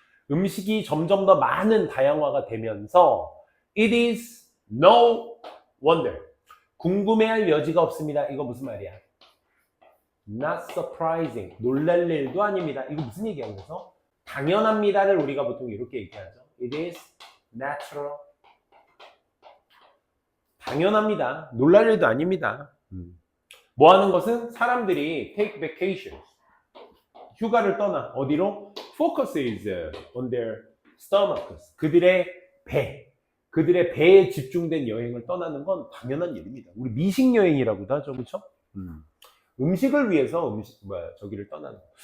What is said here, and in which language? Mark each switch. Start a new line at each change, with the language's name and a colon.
Korean: 음식이 점점 더 많은 다양화가 되면서
English: it is no wonder,
Korean: 궁금해할 여지가 없습니다. 이거 무슨 말이야?
English: not surprising,
Korean: 놀랄 일도 아닙니다. 이거 무슨 얘기야? 그래서 당연합니다를 우리가 보통 이렇게 얘기하죠.
English: it is natural,
Korean: 당연합니다. 놀랄 일도 아닙니다. 뭐 하는 것은 사람들이
English: take vacations,
Korean: 휴가를 떠나 어디로?
English: Focus is on their stomachs,
Korean: 그들의 배에 집중된 여행을 떠나는 건 당연한 일입니다. 우리 미식 여행이라고도 하죠, 그렇죠? 음식을 위해서 저기를 떠나는 거.